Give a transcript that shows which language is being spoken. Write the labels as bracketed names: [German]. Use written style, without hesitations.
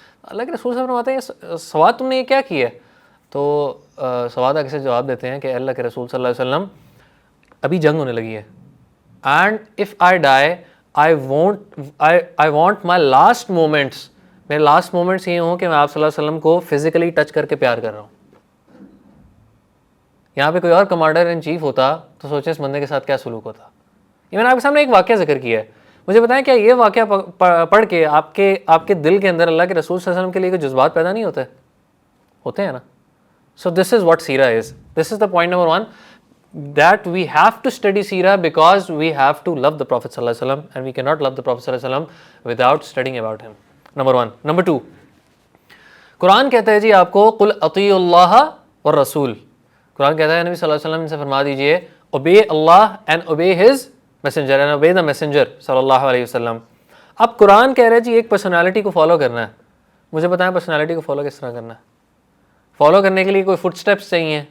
[Urdu] اللہ کے رسول صلی اللہ علیہ وسلم فرماتے ہیں سواد تم نے یہ کیا کیا ہے؟ تو سواد آگے سے جواب دیتے ہیں کہ اللہ کے رسول صلی اللہ علیہ وسلم ابھی جنگ ہونے لگی ہے, [English] and if I die I want my last moments, [Urdu] میرے لاسٹ مومنٹس یہ ہوں کہ میں آپ صلی اللہ علیہ وسلم کو فزیکلی ٹچ کر کے پیار کر رہا ہوں. یہاں پہ کوئی اور کمانڈر ان چیف ہوتا تو سوچیں اس بندے کے ساتھ کیا سلوک ہوتا. یہ میں نے آپ کے سامنے ایک واقعہ ذکر کیا ہے, مجھے بتائیں کیا یہ واقعہ پڑھ کے آپ کے دل کے اندر اللہ کے رسول صلی اللہ علیہ وسلم کے لیے کوئی جذبات پیدا نہیں ہوتے؟ ہوتے ہیں نا. [English] So this is what seerah is. This is the point number 1, that we have to study seerah because we have to love the Prophet sallallahu alaihi wasallam, and we cannot love the Prophet sallallahu alaihi wasallam without studying about him. Number 1. [Urdu] Number 2, قرآن کہتا ہے جی آپ کو [Arabic] قل اطیعوا اللہ والرسول. [Urdu] قرآن کہتا ہے نبی صلی اللہ علیہ وسلم سے فرما دیجئے [English] obey Allah and obey his messenger and obey the messenger [Urdu] صلی اللہ علیہ وسلم. اب قرآن کہہ رہے جی ایک پرسنالٹی کو فالو کرنا ہے. مجھے بتائیں پرسنالٹی کو فالو کس طرح کرنا ہے؟ فالو کرنے کے لیے کوئی فٹ اسٹیپس چاہیے.